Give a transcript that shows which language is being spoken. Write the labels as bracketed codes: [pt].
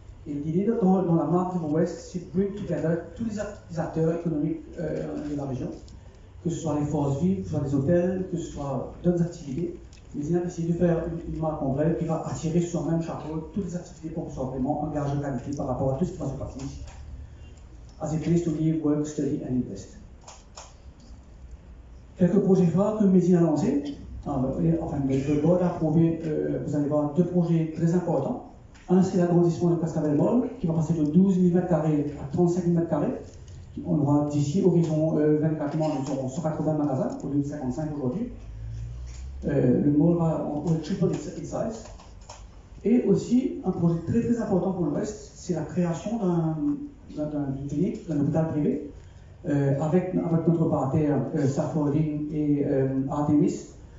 [fr] Et l'idée dans la marque The West, c'est de [en] bring together [fr] tous les acteurs économiques de la région, que ce soit les forces vives, que ce soit les hôtels, que ce soit d'autres activités. Médine a décidé de faire une marque en vrai qui va attirer sur un même chapeau toutes les activités pour que ce soit vraiment un gage de qualité par rapport à tout ce qui va se passer ici. [en] As a place to live, work, study and invest. [fr] Quelques projets phares que Médine a lancés. Le board a approuvé, vous allez voir, 2 projets très importants. Un, c'est l'agrandissement de Cascavel Mall, qui va passer de 12 000 m² à 35 000 m². On aura d'ici horizon 24 mois, nous aurons 180 magasins, au lieu de 55 aujourd'hui. Le mall va [en] triple its size. [fr] Et aussi, un projet très très important pour l'Ouest, c'est la création d'une clinique, d'un hôpital privé, avec notre partenaire Saffording et Artemis.